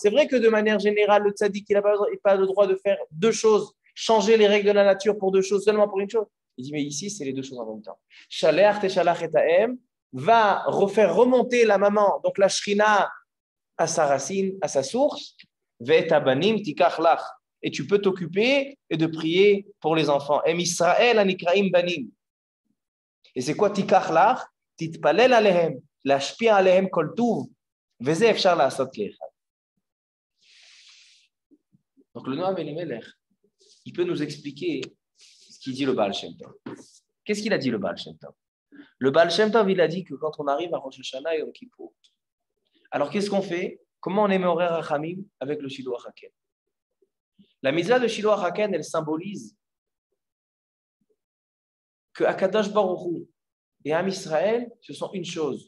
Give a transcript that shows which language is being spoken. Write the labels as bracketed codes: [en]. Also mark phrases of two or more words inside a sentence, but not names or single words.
[fr] C'est vrai que de manière générale, le tzaddik, il n'a pas le droit de faire deux choses, changer les règles de la nature pour deux choses, seulement pour une chose. Il dit, mais ici, c'est les deux choses en même temps. Va refaire remonter la maman, donc la shrina, à sa racine, à sa source, et tu peux t'occuper et de prier pour les enfants. [he] עם ישראל הנקראים בנים. [fr] Et c'est quoi [he] תיקח לך? תתפלל עליהם, להשפיע עליהם כל טוב, וזה אפשר לעשות כאחד. [fr] Donc le Noam Elimelech, il peut nous expliquer ce qu'il dit le Baal Shem Tov. Qu'est-ce qu'il a dit le Baal Shem Tov? Le Baal Shem Tov, il a dit que quand on arrive à Rosh Hashanah et Yom Kippour, alors qu'est-ce qu'on fait? Comment on émet [he] עורר רחמים [fr] avec le Shiloh HaKen? La mitzvah de Shiloh HaKen, elle symbolise que Akadosh Baruch Hu et Am Israël, ce sont une chose.